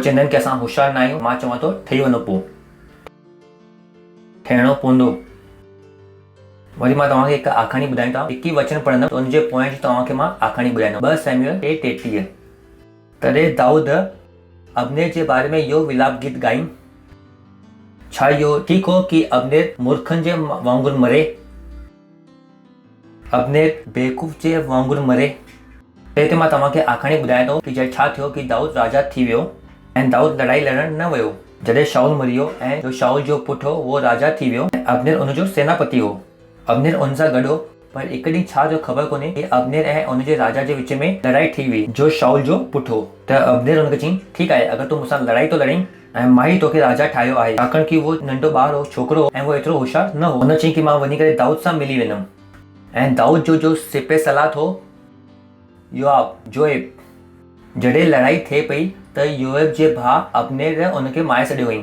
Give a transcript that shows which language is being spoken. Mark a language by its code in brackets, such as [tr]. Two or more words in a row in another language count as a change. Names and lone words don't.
[sd] चवंदा आहिनि कि असां होशियार न आहियूं, मां चवां थो ठही वञो, पोइ ठहिणो पवंदो। वरी मां तव्हांखे हिकु आखाणी ॿुधाईंदो, हिकु ई वचन पढ़ंदुमि, उनजे पोयां जी तव्हांखे मां आखाणी ॿुधाईंदुमि। 2 सैमुएल 3:33। तॾहिं दाऊद अब्नेर जे बारे में इहो विलाप गीत ॻाईं, छा इहो ठीकु हो कि अब्नेर मूर्खनि जे वांगुरु मरे, अब्नेर बेवकूफ़ जे वांगुरु मरे। त हिते मां तव्हांखे आखाणी ॿुधायां थो कि छा थियो कि दाऊद राजा थी वियो ऐं दाऊद लड़ाई लड़ण न वियो। जॾहिं शाऊल मरी वियो ऐं जो शाऊल जो पुटु हो उहो राजा थी वियो, अब्नेर उनजो सेनापति हो। अब्नेर उन सां गॾु हो, पर हिकु ॾींहुं छा जो ख़बर कोन्हे कि अब्नेर ऐं उनजे राजा जे विच में लड़ाई थी हुई, जो शाऊल जो पुटु हो। त अब्नेर उनखे चयईं, ठीकु आहे, अगरि तूं मूंसां लड़ाई तो लड़ाई ऐं मां ई तोखे राजा ठाहियो आहे, छाकाणि कि उहो नंढो ॿारु हो, छोकिरो हो ऐं उहो एतिरो होशियार न हो। हुन चयईं कि मां वञी करे दाऊद सां मिली वेंदुमि। ऐं दाऊद जो सिपह सलार हो जोएब, जॾहिं लड़ाई थिए पई त योएब जे भाउ अब्नेर उनखे मारे छॾियो हुई।